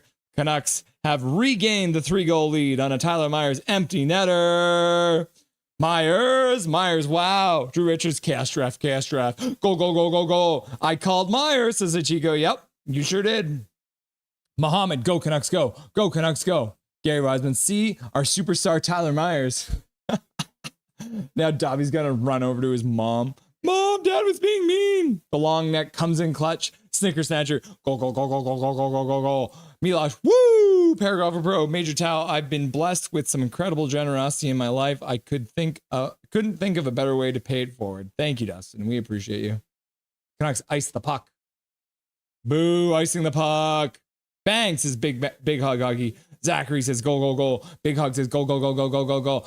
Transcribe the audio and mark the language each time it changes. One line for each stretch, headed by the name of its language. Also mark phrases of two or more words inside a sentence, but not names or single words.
English: Canucks have regained the 3-goal lead on a Tyler Myers empty netter. Myers, wow. Drew Richards, Chaos Giraffe. Go, go, go, go, go. I called Myers, says Ichigo. Yep, you sure did. Muhammad, go Canucks, go. Go Canucks, go. Gary Wiseman, see our superstar Tyler Myers. Now Dobby's gonna run over to his mom. Mom, Dad was being mean. The long neck comes in clutch. Snicker Snatcher, go, go, go, go, go, go, go, go, go, go. Milosh, woo! Paragrapher Pro, Major Tau. I've been blessed with some incredible generosity in my life. I couldn't think of a better way to pay it forward. Thank you, Dustin. We appreciate you. Canucks ice the puck. Boo, icing the puck. Bang, says Big Hug Huggy. Zachary says go, go, go. Big Hug says go, go, go, go, go, go, go.